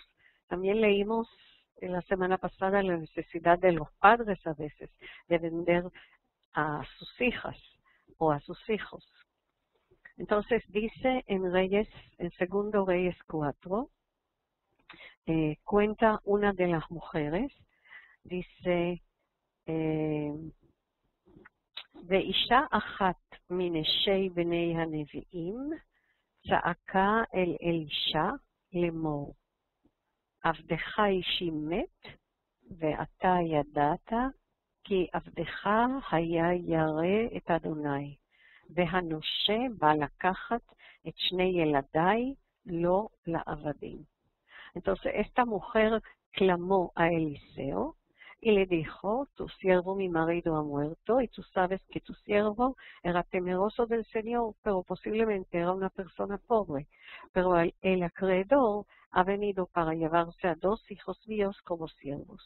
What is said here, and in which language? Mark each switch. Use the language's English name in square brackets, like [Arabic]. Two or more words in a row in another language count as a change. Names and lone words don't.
[Spanish] También leímos en la semana pasada la necesidad de los padres a veces de vender a sus hijas o a sus hijos. Entonces dice en Segundo Reyes 4, cuenta una de las mujeres, dice, [Hebrew] ואישה אחת מנשי בני הנביאים צעקה אל אלישע לאמור, עבדך אישי מת, ואתה ידעת כי עבדך היה ירא את אדוני, והנושה בא לקחת את שני ילדיי לא לעבדים. [Spanish] Entonces esta mujer clamó a Eliseo y le dijo, tu siervo mi marido ha muerto y tú sabes que tu siervo era temeroso del Señor, pero posiblemente era una persona pobre. Pero el acreedor ha venido para llevarse a 2 hijos míos como siervos.